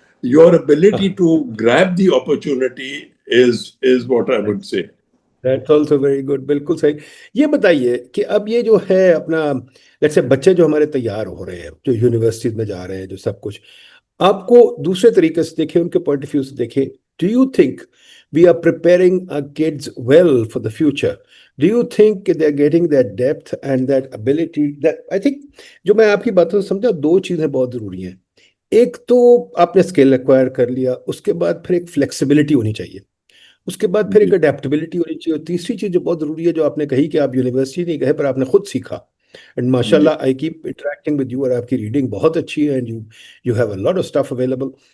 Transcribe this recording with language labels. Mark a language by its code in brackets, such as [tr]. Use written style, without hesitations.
[en] Your ability to grab the opportunity is what I would say. That's also very good. [ur] بالکل صحیح. یہ بتائیے کہ اب یہ جو ہے اپنا لیٹس سے بچے جو ہمارے تیار ہو رہے ہیں, جو یونیورسٹیز میں جا رہے ہیں, جو سب کچھ آپ کو دوسرے طریقے سے دیکھیں, ان کے پوائنٹ آف ویو سے دیکھیں, [en] do you think we are preparing our kids well for the future? Do you think they are getting that depth and that ability? That I think [ur] جو میں آپ کی باتوں سے سمجھا, دو چیزیں بہت ضروری ہیں. ایک تو آپ نے اسکل ایکوائر کر لیا, اس کے بعد پھر ایک فلیکسیبلٹی ہونی چاہیے, اس کے بعد پھر ایک اڈیپٹیبلٹی ہونی چاہیے, اور تیسری چیز جو بہت ضروری ہے جو آپ نے کہی کہ آپ یونیورسٹی نہیں گئے پر آپ نے خود سیکھا. [en] and ماشاء اللہ I keep interacting with you, [ur] اور آپ کی ریڈنگ بہت اچھی ہے, [en] And you have a lot of stuff available.